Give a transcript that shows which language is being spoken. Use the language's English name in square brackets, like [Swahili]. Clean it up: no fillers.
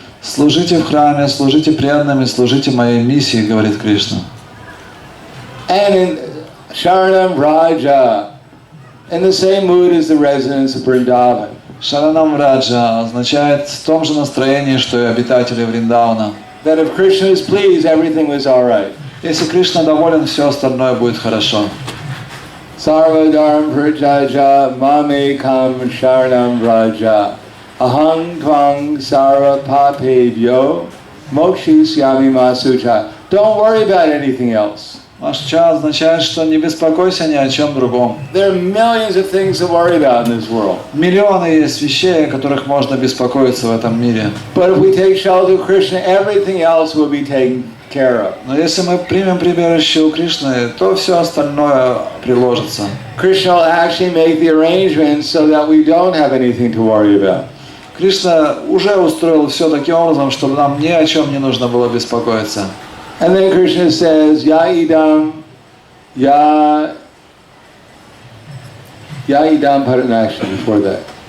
[Russian] Служите в храме, служите преданным и служите моей миссии, говорит Кришна. [English] And in Sharanam Raja, in the same mood as the residents of Vrindavan. [Russian] Шаранам Раджа означает в том же настроении, что и обитатели Вриндауна. [English] That if Krishna is pleased, everything was all right. [Russian] Если Кришна доволен, все остальное будет хорошо. [Sanskrit] Sarva Dharma Parityajya Mamekam Sharanam Raja Ahang Tvang Sarva Papebhyo Mokshisyami Masucha. [English] Don't worry about anything else. [Russian] Машча означает, что не беспокойся ни о чем другом. [English] There are millions of things to worry about in this world. [Russian] Миллионы есть вещей, о которых можно беспокоиться в этом мире. [English] But if we take shelter of Krishna, everything else will be taken care of. [Russian] Но если мы примем прибежище у Кришны, то все остальное приложится. [English] Krishna will actually make the arrangements so that we don't have anything to worry about. [Russian] Кришна уже устроил все таким образом, чтобы нам ни о чем не нужно было беспокоиться. [English] And then Krishna says, Ya idam paranaksham, before that.